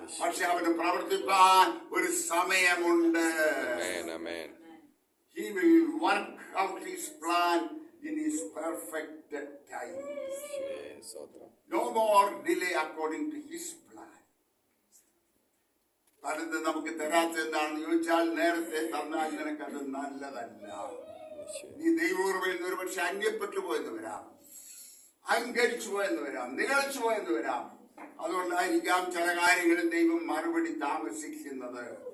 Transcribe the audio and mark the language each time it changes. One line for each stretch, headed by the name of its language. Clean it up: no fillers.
Malayalam: പക്ഷെ അവന് പ്രവർത്തിപ്പാൻ ഒരു സമയമുണ്ട്.
English: Amen. Amen. He will work out his plan in his perfect time. Yes, Sotram. No more delay according to his plan.
Malayalam: പലത് നമുക്ക് തരാത്ത എന്താണെന്ന് ചോദിച്ചാൽ, നേരത്തെ തന്നാൽ നിനക്കത് നല്ലതല്ല. നീ ദൈവോർമ്മയിൽ ഒരു പക്ഷെ അന്യപ്പെട്ടു പോയെന്ന് വരാം, അഹങ്കരിച്ചു പോയെന്ന് വരാം, നിഗളിച്ചു പോയെന്ന് വരാം. അതുകൊണ്ടായിരിക്കാം ചില കാര്യങ്ങളിൽ ദൈവം മറുപടി താമസിക്കുന്നത്.